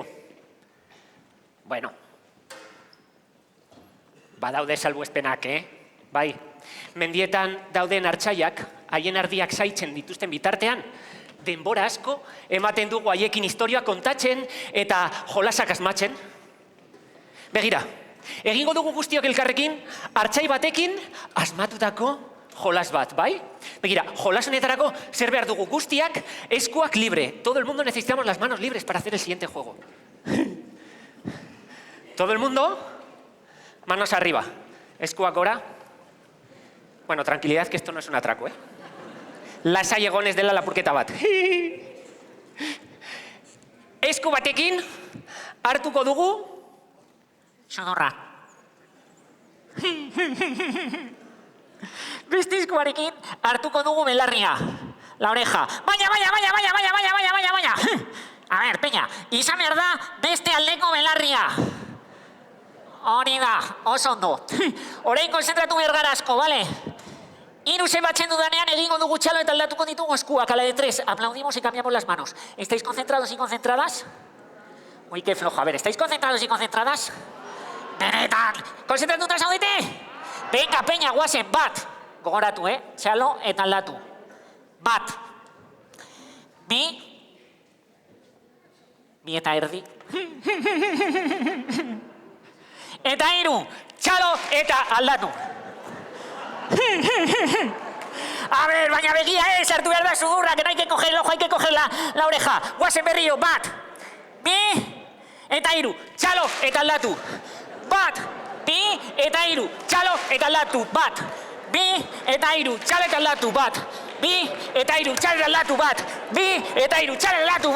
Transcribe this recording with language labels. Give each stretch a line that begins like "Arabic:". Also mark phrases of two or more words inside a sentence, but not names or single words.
Basque: Bueno, badaude salbuespenak, Bai, mendietan dauden hartzaiak, haien ardiak zaitzen dituzten bitartean, denbora asko ematen dugu haiekin historia kontatzen eta jolasak asmatzen. Begira, egingo dugu guztiok elkarrekin, hartzai batekin asmatutako jolas bat, bai? Begira, jolas honetarako zer behar dugu guztiak, eskuak libre.
Spanish: Todo el mundo necesitamos las manos libres para hacer el siguiente juego. Todo el mundo, manos arriba.
Basque: Eskuak gora. Bueno,
Spanish: tranquilidad, que esto no es un atraco,
Basque: Lasai egonez dela lapurketa bat. Esku batekin hartuko dugu sudurra. Beste eskuarekin hartuko dugu belarria,
Spanish: la oreja.
Basque: Baina.
Spanish: A ver,
Basque: peña, izan behar da beste aldeko belarria. Hori da, oso ondo. Orain konzentratu behar gara asko, bale? Hiru zenbatzen dudanean egingo dugu txalo eta aldatuko ditugu eskuak,
Spanish: a la de 3. Aplaudimos y cambiamos las manos. ¿Estáis concentrados y concentradas? Uy, qué flojo. A ver, ¿estáis concentrados y concentradas?
Basque: Benetan! Konzentratuta zaudete?
Spanish: Venga, peña,
Basque: guazen, bat. Gogoratu, txalo eta aldatu. Bat. Bi eta erdi. Eta hiru, txalo eta aldatu.
Spanish: A ver,
Basque: baina begia sartu behar da sudurra,
Spanish: que no hay que coger el ojo, hay que coger la oreja.
Basque: Guazen berriro, bat. Bi eta hiru, txalo eta aldatu. Bat. Bi eta hiru, txalo eta aldatu. Bat. Bi eta hiru, txalo eta aldatu. Bat. Bi eta hiru, txalo eta aldatu. Bat. Bi eta hiru, txalo eta aldatu.